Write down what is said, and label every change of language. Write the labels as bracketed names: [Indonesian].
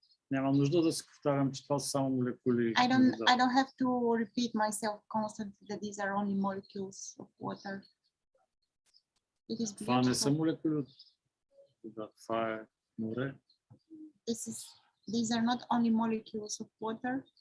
[Bulgarian] Няма нужда да се повтарям, че това са само молекули. [English] I don't have to repeat myself constantly that these are only molecules of water. It is [Bulgarian] Това не са [English] beautiful. [Bulgarian] молекули от вода, това е море. [English] These are not only molecules of water.